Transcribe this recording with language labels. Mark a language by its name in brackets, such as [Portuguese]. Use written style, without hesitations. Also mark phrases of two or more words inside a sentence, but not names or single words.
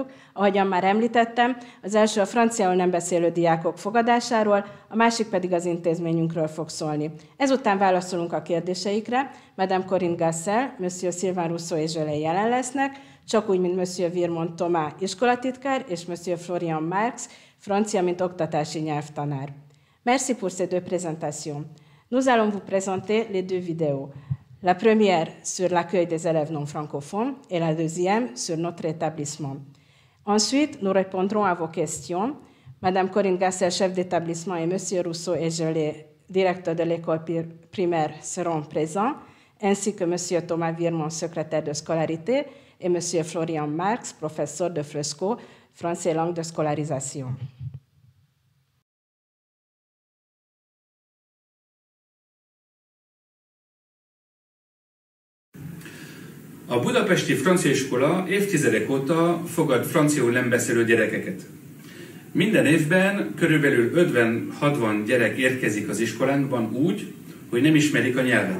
[Hungarian] Ahogyan már említettem, az első a franciául nem beszélő diákok fogadásáról, a másik pedig az intézményünkről fog szólni. Ezután válaszolunk a kérdéseikre. Madame Corinne Gassel, Monsieur Sylvain Rousseau és Zsölé jelen lesznek, csak úgy, mint Monsieur Virmont Thomas iskolatitkár és Monsieur Florian Marx, francia, mint oktatási nyelvtanár. [French] Merci pour ces deux présentations. Nous allons vous présenter les deux vidéos. La première sur l'accueil des élèves non francophones et la deuxième sur notre établissement. Ensuite, nous répondrons à vos questions. Madame Corinne Gassel, chef d'établissement, et Monsieur Rousseau et Zsölé, directeur de l'école primaire, seront présents, ainsi que Monsieur Thomas Virmont, secrétaire de scolarité, et Monsieur Florian Marx, professeur de Fresco, français et langue de scolarisation. [Hungarian] A budapesti francia iskola évtizedek óta fogad franciául nem beszélő gyerekeket. Minden évben körülbelül 50-60 gyerek érkezik az iskolánkban úgy, hogy nem ismerik a nyelvet.